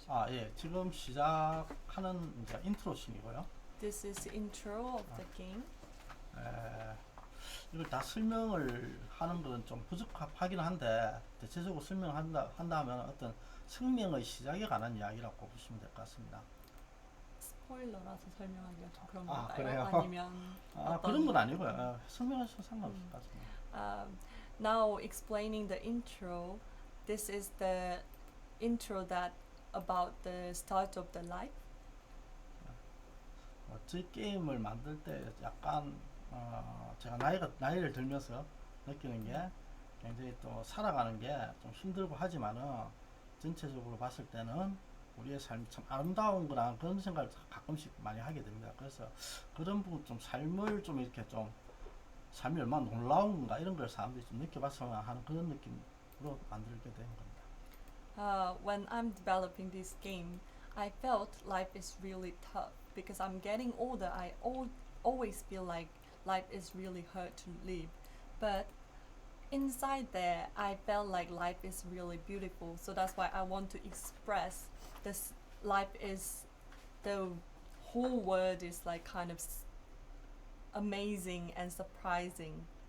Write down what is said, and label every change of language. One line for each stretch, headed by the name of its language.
Korean: 예, 지금 시작하는 이제 인트로 씬이고요.
English: This is the intro of the game.
Korean: 이걸 다 설명을 하는 것은 좀 부적합하긴 한데 대체적으로 설명한다 하면 어떤 생명의 시작에 관한 이야기라고 보시면 될 것 같습니다. 스포일러라서 설명하기가 좀 그런 아, 건가요? 그래요? 아니면 그런 건 아니고요. 설명하셔도 상관없을 것 같습니다.
English: Now explaining the intro, this is the intro that about the start of the life.
Korean: 저희 게임을 만들 때 약간 제가 나이를 들면서 느끼는 게 굉장히 또 살아가는 게 좀 힘들고 하지만은 전체적으로 봤을 때는 우리의 삶이 참 아름다운 거랑 그런 생각을 가끔씩 많이 하게 됩니다. 그래서 그런 부분 좀 삶을 좀 이렇게 좀 삶이 얼마나 놀라운 건가 이런 걸 사람들이 좀 느껴봤으면 하는 그런 느낌으로 만들게 된 겁니다.
English: When I'm developing this game, I felt life is really tough because I'm getting older. I always feel like life is really hard to live, but inside there, I felt like life is really beautiful. So that's why I want to express this. Life is the whole world is like kind of amazing and surprising.